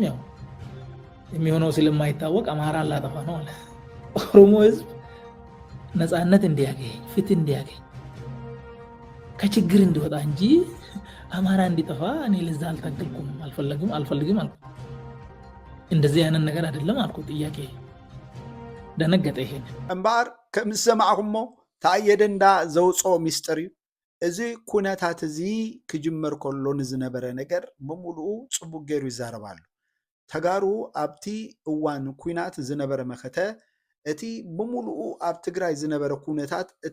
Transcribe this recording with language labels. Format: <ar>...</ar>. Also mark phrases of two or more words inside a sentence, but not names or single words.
<am>ያው የሚሆነው ስለማይታወቅ አማራን ላጠፋ ነው አለ። ኦሮሞ ህዝብ ነፃነት እንዲያገኝ፣ ፍትህ እንዲያገኝ፣ ከችግር እንዲወጣ እንጂ አማራ እንዲጠፋ እኔ ለዛ አልታገልኩም፣ አልፈልግም አልኩ። እንደዚህ አይነት ነገር አይደለም አልኩ። ጥያቄ ደነገጠ። ይሄን</am> <ti>እምበር ከም ሰማዕኹሞ ታየ ደንዳ ዘውጾ ሚስጥር እዩ። እዚ ኩነታት እዚ ክጅመር ከሎ ንዝነበረ ነገር ብሙሉኡ ፅቡቅ ገይሩ ይዛረባሉ። ተጋሩ ኣብቲ እዋን ኩናት ዝነበረ መኸተ እቲ ብሙሉኡ ኣብ ትግራይ ዝነበረ ኩነታት እቲ</ti>